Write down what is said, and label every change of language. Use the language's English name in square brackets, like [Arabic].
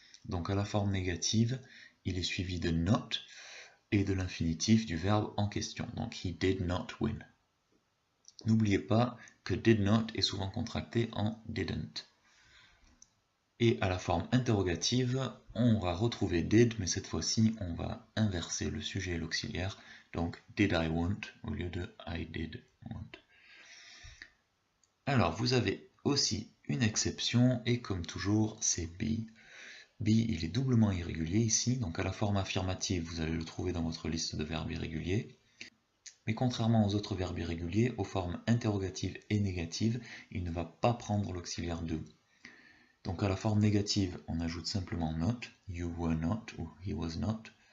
[French] Donc à la forme négative, il est suivi de not et de l'infinitif du verbe en question. Donc [English] he did not win. [French] N'oubliez pas que did not est souvent contracté en didn't. Et à la forme interrogative, on va retrouver did, mais cette fois-ci, on va inverser le sujet et l'auxiliaire. Donc, [English] did I want [French] au lieu de [English] I did want. [French] Alors, vous avez aussi une exception, et comme toujours, c'est be. Be, il est doublement irrégulier ici, donc à la forme affirmative, vous allez le trouver dans votre liste de verbes irréguliers. Mais contrairement aux autres verbes irréguliers, aux formes interrogatives et négatives, il ne va pas prendre l'auxiliaire de. Donc à la forme négative, on ajoute simplement not, [English] you were not [French] ou [English] he was not.